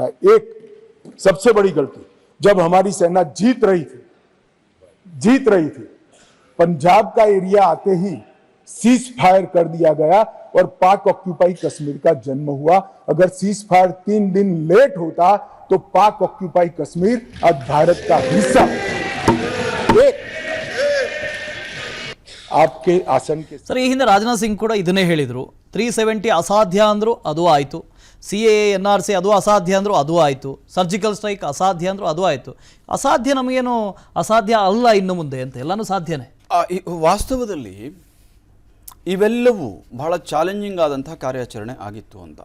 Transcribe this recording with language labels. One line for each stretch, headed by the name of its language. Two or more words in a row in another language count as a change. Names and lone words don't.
Hindi: एक सबसे बड़ी गलती, जब हमारी सेना जीत रही थी, पंजाब का एरिया आते ही
English: cease fire
Hindi: कर दिया गया और पाक ऑक्यूपाई कश्मीर का जन्म हुआ. अगर
English: cease fire
Hindi: 3 दिन लेट होता तो पाक ऑक्यूपाई कश्मीर आज भारत का हिस्सा. एक आपके आसन के
Kannada: ಸರ್, ಈ ಹಿಂದೆ ರಾಜನಾಥ್ ಸಿಂಗ್ ಕೂಡ ಇದನ್ನೇ ಹೇಳಿದರು. 370 ಅಸಾಧ್ಯ ಅಂದರು, ಅದು ಆಯಿತು. CAA NRC ಅದು ಅಸಾಧ್ಯ ಅಂದರು, ಅದು ಆಯಿತು.
English: surgical strike
Kannada: ಅಸಾಧ್ಯ ಅಂದರು, ಅದು ಆಯಿತು. ಅಸಾಧ್ಯ ನಮಗೇನು ಅಸಾಧ್ಯ ಅಲ್ಲ ಇನ್ನು ಮುಂದೆ ಅಂತ, ಎಲ್ಲನೂ ಸಾಧ್ಯನೇ. ವಾಸ್ತವದಲ್ಲಿ ಇವೆಲ್ಲವೂ ಬಹಳ ಚಾಲೆಂಜಿಂಗ್ ಆದಂತಹ ಕಾರ್ಯಾಚರಣೆ ಆಗಿತ್ತು ಅಂತ.